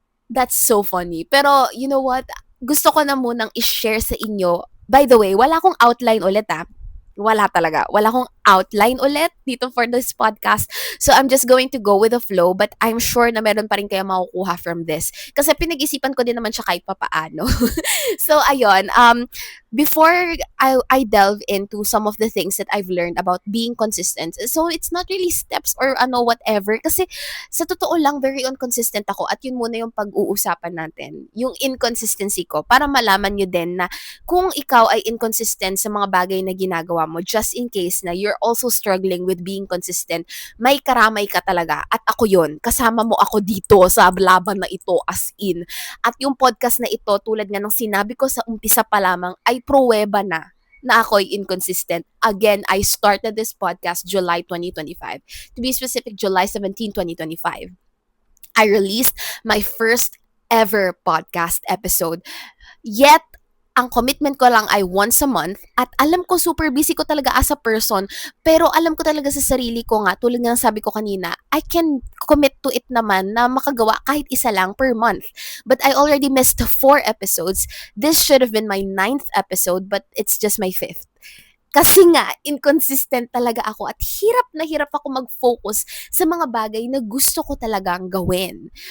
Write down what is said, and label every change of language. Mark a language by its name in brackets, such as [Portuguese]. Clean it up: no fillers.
[English] That's so funny. [Filipino] Pero [English] you know what? [Filipino] Gusto ko na munang i-share sa inyo. [English] By the way, [Filipino] wala akong outline ulit Wala talaga. Wala akong outline ulit dito [English] for this podcast. So, I'm just going to go with the flow but I'm sure [Filipino] na meron pa rin kayo makukuha [English] from this. [Filipino] Kasi pinag-isipan ko din naman siya kahit papaano. So, ayun. [English] Before I delve into some of the things that I've learned about being consistent. So, it's not really steps or whatever. [Filipino] Kasi sa totoo lang, [English] very inconsistent [Filipino] ako. At yun muna yung pag-uusapan natin. Yung inconsistency ko. Para malaman nyo din na kung ikaw ay inconsistent sa mga bagay na ginagawa mo, [English] just in case na you're also struggling with being consistent, [Filipino] may karamay ka talaga. At ako yun. Kasama mo ako dito sa laban na ito as in. At yung podcast na ito, tulad nga ng sinabi ko sa umpisa pa lamang, ay pruweba na ako'y inconsistent. [English] Again, I started this podcast July 2025. To be specific, July 17, 2025. I released my first ever podcast episode. [Filipino] Yet, ang commitment ko lang ay once a month at alam ko super busy ko talaga as a person pero alam ko talaga sa sarili ko nga tulad ng sabi ko kanina [English] I can commit to it [Filipino] naman na makagawa kahit isa lang per month [English] but I already missed 4 episodes. This should have been my 9th episode but it's just my 5th. [Filipino] Kasi nga, inconsistent talaga ako at hirap ako mag-focus sa mga bagay na gusto ko talagang gawin.